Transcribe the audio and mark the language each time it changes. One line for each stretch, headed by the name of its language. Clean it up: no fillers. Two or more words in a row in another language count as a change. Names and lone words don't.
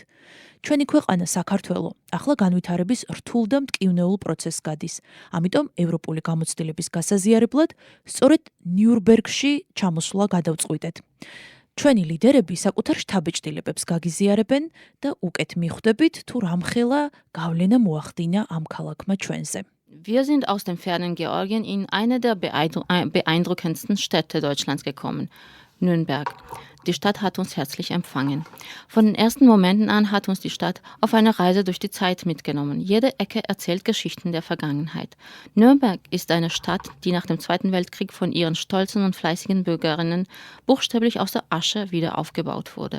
Georgian: ჩვენი ქვეყანა საქართველო ახლა განვითარების რთულ და მტკივნეულ პროცესს გადის. ამიტომ ევროპული გამოცდილების გასაზიარებლად სწორედ ნიურნბერგში ჩამოსვლა გადავწყვიტეთ. ჩვენი ლიდერები საკუთარ შთაბეჭდილებებს გაგიზიარებენ და უკეთ მიხვდებით, თუ რამხელა გავლენა მოახდინა ამ ქალაქმა ჩვენზე.
German: Wir sind aus dem fernen Georgien in eine der beeindruckendsten Städte Deutschlands gekommen, Nürnberg. Die Stadt hat uns herzlich empfangen. Von den ersten Momenten an hat uns die Stadt auf eine Reise durch die Zeit mitgenommen. Jede Ecke erzählt Geschichten der Vergangenheit. Nürnberg ist eine Stadt, die nach dem Zweiten Weltkrieg von ihren stolzen und fleißigen Bürgerinnen buchstäblich aus der Asche wieder aufgebaut wurde.